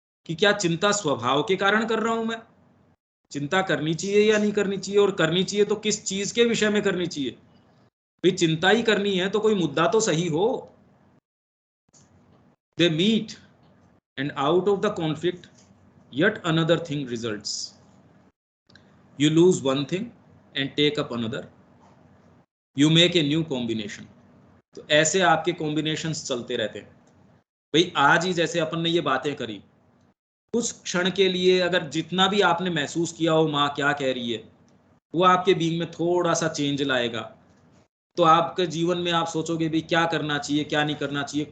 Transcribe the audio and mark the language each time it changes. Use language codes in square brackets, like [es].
[hi] कि क्या चिंता स्वभाव के कारण कर रहा हूं मैं, चिंता करनी चाहिए या नहीं करनी चाहिए, और करनी चाहिए तो किस चीज के विषय में करनी चाहिए। भाई चिंता ही करनी है तो कोई मुद्दा तो सही हो। [en] They meet and out of the conflict yet another thing results. You lose one thing and take up another. You make a new combination. [hi] तो ऐसे आपके कॉम्बिनेशंस चलते रहते हैं। भाई आज ही जैसे अपन ने ये बातें करी, कुछ क्षण के लिए अगर जितना भी आपने महसूस किया हो माँ क्या कह रही है, वो आपके बीइंग में थोड़ा सा चेंज लाएगा, तो आपके जीवन में आप सोचोगे भी क्या करना चाहिए क्या नहीं करना चाहिए।